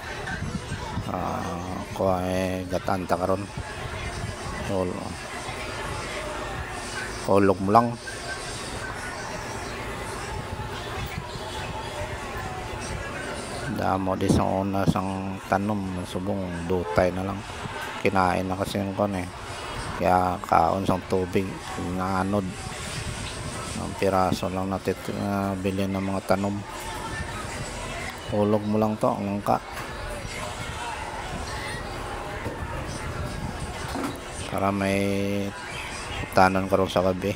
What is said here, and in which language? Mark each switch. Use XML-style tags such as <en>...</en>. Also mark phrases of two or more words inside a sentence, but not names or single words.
<hil>Ko ay gatan ta karon. Ulog mo lang. Damo di sang una sang tanom subong dutay na lang.</hil> <tl>Kinain na kasi yung kaya</tl> <hil>kaon sang tubig</hil> <tl>naanod. Ang piraso lang natin bilhin ng mga tanom.</tl> <hil>Ulog mo lang to ang langka. Para may tanan karon sa gabi.</hil>